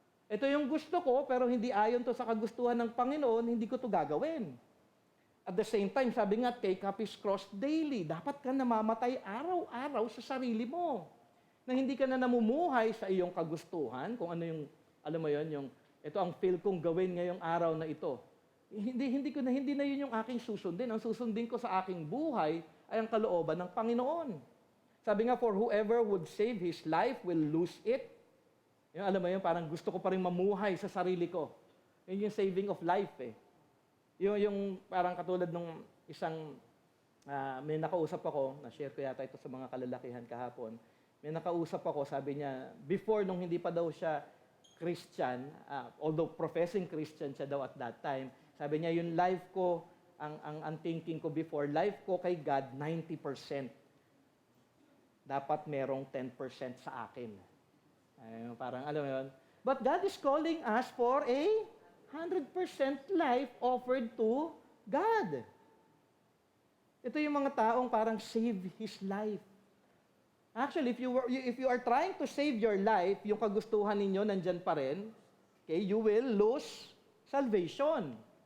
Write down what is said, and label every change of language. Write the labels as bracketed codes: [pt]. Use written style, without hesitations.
[tl] Ito yung gusto ko, pero hindi ayon to sa kagustuhan ng Panginoon, hindi ko to gagawin. [en] At the same time, [tl] sabi nga, [en] take up His cross daily. [tl] Dapat ka namamatay araw-araw sa sarili mo. Na hindi ka na namumuhay sa iyong kagustuhan, kung ano yung, alam mo yon, ito ang feel kong gawin ngayong araw na ito. Hindi na yun yung aking susundin. Ang susundin ko sa aking buhay ay ang kalooban ng Panginoon. Sabi nga, [en] for whoever would save his life will lose it. [tl] Yung, alam mo yun, parang gusto ko pa rin mamuhay sa sarili ko. Yun yung [en] saving of life [tl] eh. Yung parang katulad nung isang, may nakausap ako, na-share ko yata ito sa mga kalalakihan kahapon, may nakausap ako, sabi niya, before nung hindi pa daw siya Christian, [en] although professing Christian [tl] siya daw at that time, sabi niya, yung life ko, ang thinking ko before, life ko kay God, 90%. Dapat merong 10% sa akin. Parang, alam mo yun? [en] But God is calling us for a 100% life offered to God. [tl] Ito yung mga taong parang [en] save His life. Actually, if you are trying to save your life, [tl] yung kagustuhan ninyo nandyan pa rin, [en] okay, you will lose salvation.